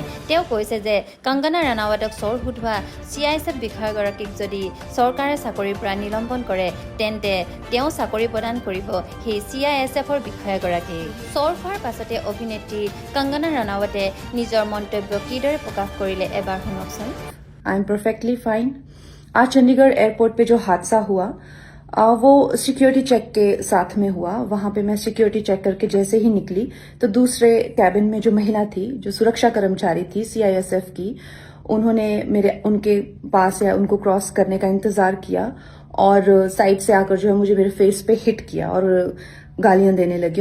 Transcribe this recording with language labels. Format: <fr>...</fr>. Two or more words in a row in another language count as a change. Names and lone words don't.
<as>তেওঁ কৈছে যে কংগনা ৰাণাৱটক চৰ সোধোৱা CISF বিষয়াগৰাকীক যদি চৰকাৰে চাকৰিৰ পৰা নিলম্বন কৰে তেন্তে তেওঁ চাকৰি প্ৰদান কৰিব সেই CISFৰ বিষয়াগৰাকীক। চৰ হোৱাৰ পাছতে অভিনেত্ৰী কংগনা ৰাণাৱতে নিজৰ মন্তব্য কিদৰে প্ৰকাশ কৰিলে এবাৰ শুনকচোন।</as> <en>I am perfectly fine.</en> <hi>आज चंडीगढ़ एयरपोर्ट पे जो हादसा हुआ वो</hi> <en>security check</en> <hi>के साथ में हुआ। वहां पे मैं</hi> <en>security check</en> <hi>करके जैसे ही निकली तो दूसरे कैबिन में जो महिला थी, जो सुरक्षा कर्मचारी थी CISF की, उन्होंने उनके पास या उनको क्रॉस करने का इंतजार किया और साइड से आकर जो है मुझे मेरे फेस पे हिट किया और गालियां देने लगी।</hi>